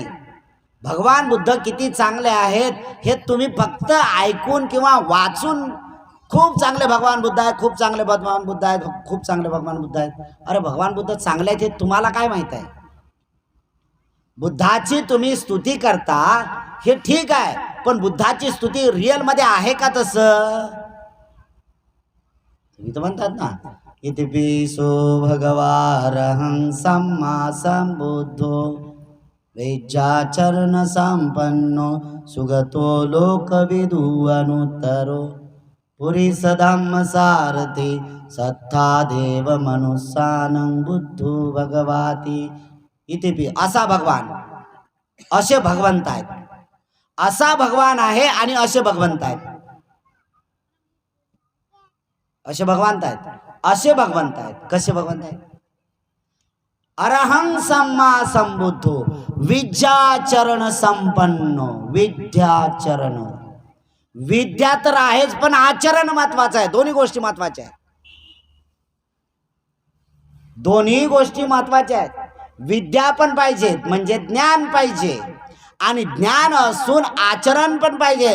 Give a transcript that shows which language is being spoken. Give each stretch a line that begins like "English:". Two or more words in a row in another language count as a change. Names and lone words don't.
Marathi: भगवान बुद्ध किती चांगले आहेत हे तुम्ही फक्त ऐकून किंवा वाचून, खूप चांगले भगवान बुद्ध आहेत, खूप चांगले भगवान बुद्ध आहेत, खूप चांगले भगवान बुद्ध आहेत. अरे भगवान बुद्ध चांगले आहेत हे तुम्हाला काय माहित आहे. बुद्धाची तुम्ही स्तुती करता हे ठीक आहे, पण बुद्धाची स्तुती रिअल मध्ये आहे का तसं? तुम्ही तर म्हणतात ना,
Pali: इतिपिसो भगवारहं सम्मा संबुद्धो वेज्जाचरण संपन्नो सुगतो लोकविदु अनुत्तरो पुरी सधम्म सारथी सत्ता देव मनुष्यानं बुद्धो भगवाती.
Marathi: इथे असा भगवान, असे भगवंत आहेत. असा भगवान आहे आणि असे भगवंत आहेत, असे भगवंत आहेत, असे भगवंत आहेत. कसे भगवंत आहेत?
Pali: अरहं सम्मा संबुद्धो विद्याचरण संपन्नो.
Marathi: विद्याचरण, विद्या तर आहेच पण आचरण महत्वाचं आहे. दोन्ही गोष्टी महत्वाच्या आहेत, दोन्ही गोष्टी महत्वाच्या आहेत. विद्या पण पाहिजे म्हणजे ज्ञान पाहिजे, आणि ज्ञान असून आचरण पण पाहिजे.